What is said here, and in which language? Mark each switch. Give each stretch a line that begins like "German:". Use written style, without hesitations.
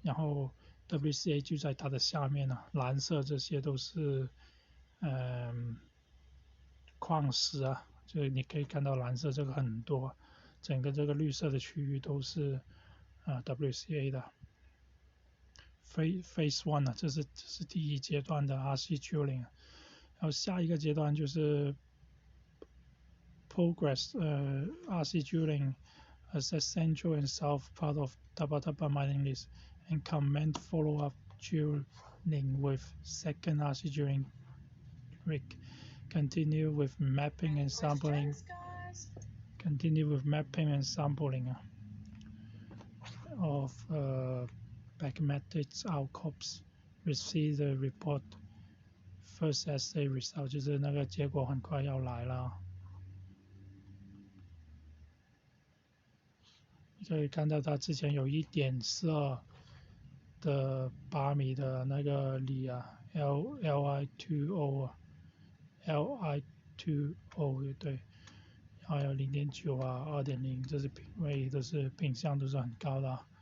Chinese: 然后 WCA 就在它的下面了，蓝色这些都是矿石啊，就你可以看到蓝色这个很多，整个这个绿色的区域都是WCA 的。
English: Phase 1 啊，
Chinese: 这是第一阶段的
English: RC drilling， 然后下一个阶段就是 Progress RC drilling as a central and south part of Taba Taba mining list and commence follow-up drilling with second RC drilling rig. Continue with mapping and sampling. Continue with mapping and sampling of Backmatic outcrops. Receive the report. First assay result
Chinese: 就是那个结果很快要来了。你可以看到它之前有 1.42 的8米的那个锂啊 ，Li2O 啊 ，Li2O 也对，还有 0.9 啊 2.0， 这是品位都是品相都是很高的。